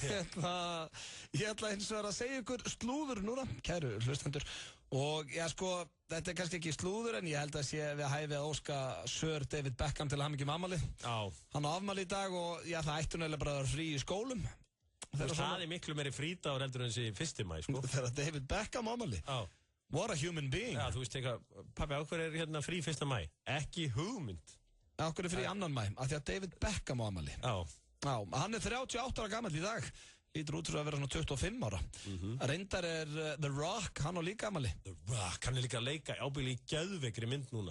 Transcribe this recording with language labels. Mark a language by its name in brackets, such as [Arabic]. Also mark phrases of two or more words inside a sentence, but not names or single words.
[Icelandic] Ég ætla eins og að segja ykkur slúður núna, kæru hlustendur. Og já, sko, þetta er kannski ekki slúður en ég held að sé við hæfi að óska Sir David Beckham til hamingju afmæli. Já. Hann á afmæli í dag og já, það ætti nefnilega bara að vera frí í skólum. Það er miklu meiri frídagur heldur en þessi 1. maí, sko. Þegar David Beckham afmæli. Já. [English] What a human being. [Icelandic] Já, þú veist eitthvað, pabbi, á hverju er hérna frí 1. maí? Ekki hugmynd. Á hverju er frí 2. maí? Af því að David Beckham afmæli. Já. Já, hann er 38 ára gamall í dag. Lítur út fyrir að vera svona 25 ára. Reyndar er The Rock, hann á líka afmæli. The Rock, hann er líka að leika ábyggilega í geðveikri mynd núna.